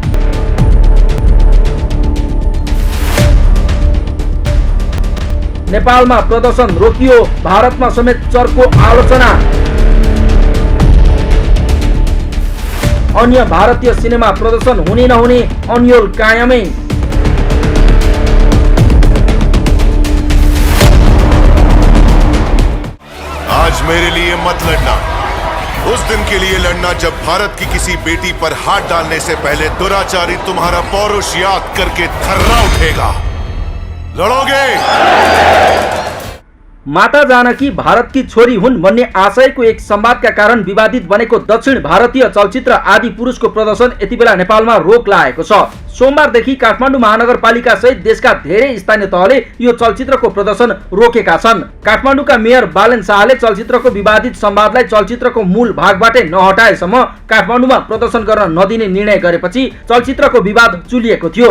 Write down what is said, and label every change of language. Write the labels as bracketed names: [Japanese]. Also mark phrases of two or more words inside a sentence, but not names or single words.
[Nepali] नेपालमा प्रदर्शन रोकियो, भारतमा समेत चर्को आलोचना। अन्य भारतीय सिनेमा प्रदर्शन हुने नहुने अन्यल कायमै। [Hindi] आज मेरे लिए मत लड़ना, उस दिन के लिए लड़ना जब भारत की किसी बेटी पर हाथ डालने से पहले दुराचारी तुम्हारा पौरुष याद करके थर्रा उठेगा। लड़ोगे? [Nepali] माता जानकी भारतकी छोरी हुन् भन्ने आशयको एक संवादका कारण विवादित बनेको दक्षिण भारतीय चलचित्र आदिपुरुषको प्रदर्शन यति बेला नेपालमा रोक लागेको छ। सोमबारदेखि काठमाडौँ महानगरपालिका सहित देशका धेरै स्थानीय तहले यो चलचित्रको प्रदर्शन रोकेका छन्। काठमाडौँका मेयर बालेन शाहले चलचित्रको विवादित संवादलाई चलचित्रको मूल भागबाटै नहटाएसम्म काठमाडौँमा प्रदर्शन गर्न नदिने निर्णय गरेपछि चलचित्रको विवाद चुलिएको थियो।